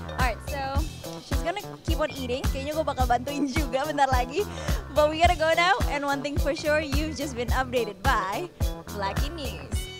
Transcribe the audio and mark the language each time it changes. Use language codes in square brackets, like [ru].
[en] Alright, so she's gonna keep on eating. [id] Kayaknya gue bakal bantuin juga bentar lagi. [en] But we gotta go now, and one thing for sure, you've just been updated by Black in News.